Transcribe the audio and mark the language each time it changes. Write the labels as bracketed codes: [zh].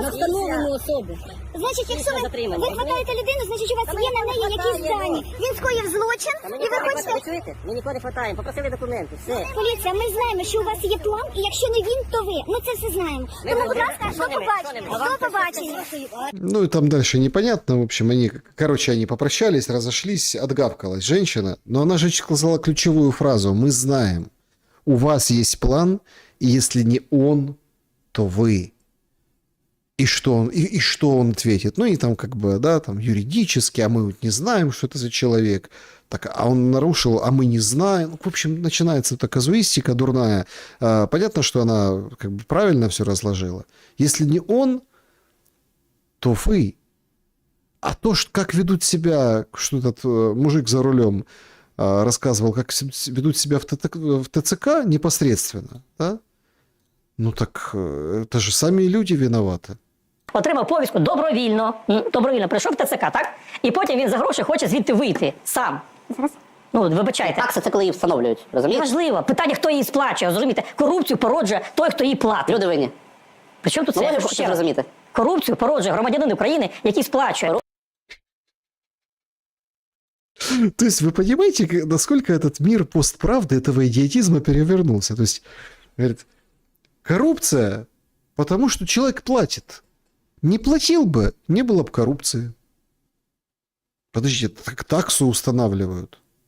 [uk] На встановлену особу. Значить, якщо ви хватаєте людину, значить у вас є на неї якісь дані. Він скоїв злочин, і ви хочете... Ви чуєте? Ми нікого не хватаємо, попросили документи, все. Поліція, ми знаємо, що у вас є план, і якщо не він, то ви. Ми це все знаємо. Тому, будь ласка, до побачення. До побачення. [ru] Ну и там дальше непонятно. В общем, они попрощались, разошлись, отгавкалась женщина. Но она же сказала ключевую фразу. Мы знаем, у вас есть план, и если не он, то вы. И что он ответит? Ну и там как бы, да, там юридически, а мы вот не знаем, что это за человек. Так, а он нарушил, а мы не знаем. В общем, начинается эта казуистика дурная. Понятно, что она как бы правильно все разложила. Если не он, то вы. А то, как ведут себя, что этот мужик за рулем рассказывал, как ведут себя в ТЦК непосредственно, да? Ну так это же сами люди виноваты. [uk] Отримав повістку добровільно прийшов в ТЦК, так? І потім він за гроші хоче звідти вийти сам. Ну, вибачайте. Такса це коли її встановлюють, розумієте? Важливо. Питання, хто її сплачує, розумієте? Корупцію породжує той, хто її платить. Люди винні. При чому тут це? Ну, Я ви хочу хочете ще раз. зрозуміти. Корупцію породжує громадянин України, який сплачує. [ru] То есть вы понимаете, насколько этот мир постправды, этого идиотизма перевернулся? То есть, говорит, коррупция, потому что человек платит. Не платил бы, не было бы коррупции. Подождите, так таксу устанавливают.